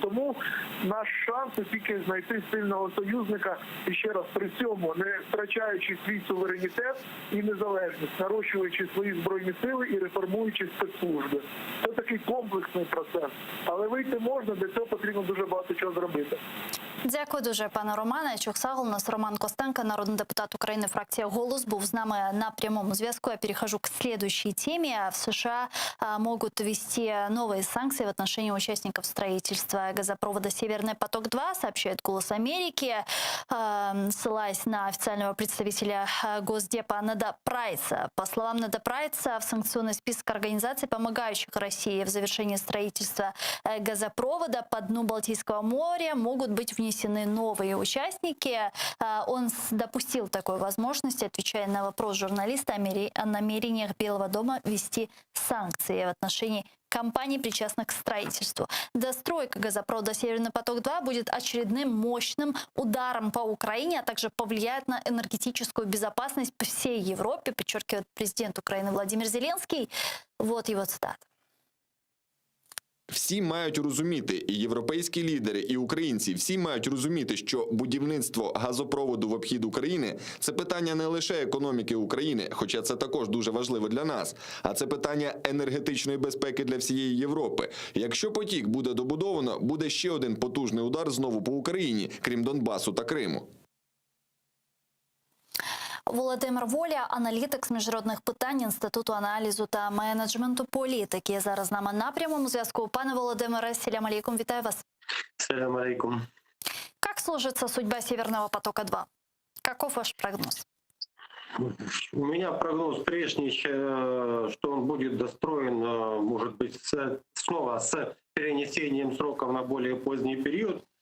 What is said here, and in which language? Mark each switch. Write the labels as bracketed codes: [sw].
[uk] Тому наш шанс – тільки знайти сильного союзника, і ще раз при цьому не втрачаючи свій суверенітет і незалежність, нарощуючи свої збройні сили і реформуючи спецслужби. Це такий комплексний процес. Але вийти можна, для цього потрібно дуже багато чого зробити. Дякую дуже, пане Романе. Чухсагл, у нас Роман Костенко, народний депутат України, фракція «Голос», був з нами на прямом зв'язку. [ru] Я перехожу к следующей теме. В США могут ввести новые санкции в отношении участников строительства газопровода «Северный поток-2», сообщает «Голос Америки», ссылаясь на официального представителя Госдепа Неда Прайса. По словам Неда Прайса, в санкционный список организаций, помогающих России в завершении строительства газопровода по дну Балтийского моря, могут быть внесены новые участники. Он допустил такой возможности, отвечая на вопрос журналиста о намерениях Белого дома ввести санкции в отношении компаний, причастных к строительству. Достройка газопровода «Северный поток-2» будет очередным мощным ударом по Украине, а также повлияет на энергетическую безопасность по всей Европе, подчеркивает президент Украины Владимир Зеленский. Вот его цитата. [uk] Всі мають розуміти, і європейські лідери, і українці, всі мають розуміти, що будівництво газопроводу в обхід України – це питання не лише економіки України, хоча це також дуже важливо для нас, а це питання енергетичної безпеки для всієї Європи. Якщо потік буде добудовано, буде ще один потужний удар знову по Україні, крім Донбасу та Криму. Володимир Воля, аналітик з міжнародних питань Інституту аналізу та менеджменту політики. Зараз з нами на прямому зв'язку. Пане Володимире, селям алейкум, вітаю вас. [crh] Селям алейкум. [ru] Как сложится судьба Северного потока-2? Каков ваш прогноз? У меня прогноз прежний, что он будет достроен, может быть, снова с перенесением сроков на более поздний период.